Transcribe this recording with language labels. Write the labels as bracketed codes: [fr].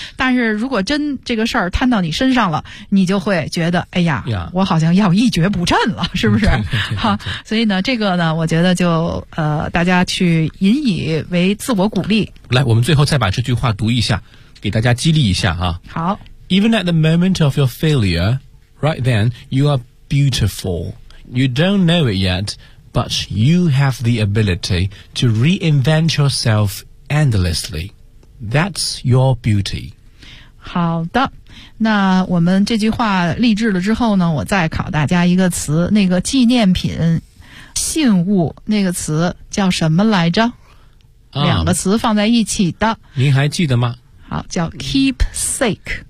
[zh] 但是如果真这个事儿摊到你身上了，你就会觉得，哎呀，我好像要一蹶不振了，是不是？哈，所以呢，这个呢，我觉得就大家去引以为自我鼓励。来，我们最后再把这句话读一下，给大家激励一下啊。好 [en] ，Even at the moment of your failure, right then you are. Beautiful. You don't know it yet, but you have the ability to reinvent yourself endlessly. That's your beauty. [zh] 好的，那我们这句话励志了之后呢，我再考大家一个词，那个纪念品、信物那个词叫什么来着？两个词放在一起的。您还记得吗？好，叫 keepsake。